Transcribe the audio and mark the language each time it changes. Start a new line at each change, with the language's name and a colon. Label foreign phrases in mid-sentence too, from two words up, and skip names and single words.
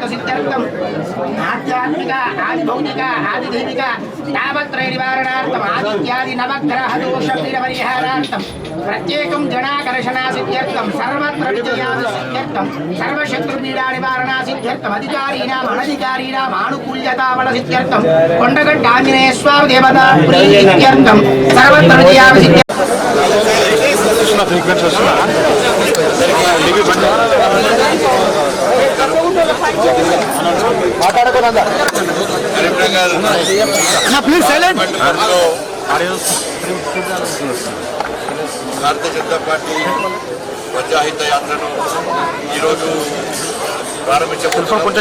Sanskrit: सिद्ध्यर्थं आध्यात्मिक आदिभौतिक आदिदैविक तापत्रय निवारणार्थं आदित्यादि नवग्रह दोष पीड परिहारार्थं प्रत्येकं जनाकर्षणा सिद्ध्यर्थं सर्वत्र विजयादि सिद्ध्यर्थं सर्वशत्रु पीडा निवारणा सिद्ध्यर्थं अधिकारीणाम् अनधिकारीणाम् आनुकूल्यता बल सिद्ध्यर्थं कोण्डगट्ट आञ्जनेय स्वामी देवता प्रीत्यर्थं सर्वत्र विजयादि सिद्ध्यर्थं
English: please silent
Telugu: భారతీయ జనతా పార్టీ ప్రజాహిత యాత్రను ఈరోజు ప్రారంభించబోతున్నాం.